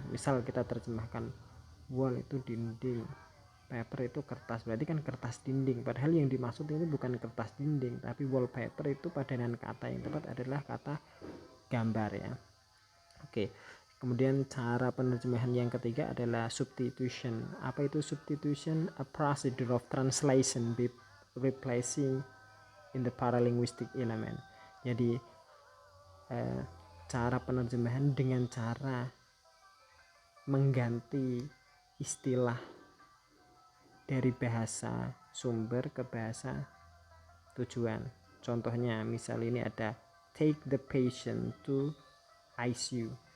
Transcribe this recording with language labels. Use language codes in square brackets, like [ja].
[id] Misal kita terjemahkan wall itu dinding, paper itu kertas, berarti kan kertas dinding, padahal yang dimaksud ini bukan kertas dinding, tapi wallpaper itu padanan kata yang tepat adalah kata gambar ya. Oke, kemudian cara penerjemahan yang ketiga adalah substitution. Apa itu substitution? [en] A procedure of translation with replacing in the paralinguistic element. [id] Jadi cara penerjemahan dengan cara mengganti istilah dari bahasa sumber ke bahasa tujuan. Contohnya misal ini ada [en] take the patient to ICU.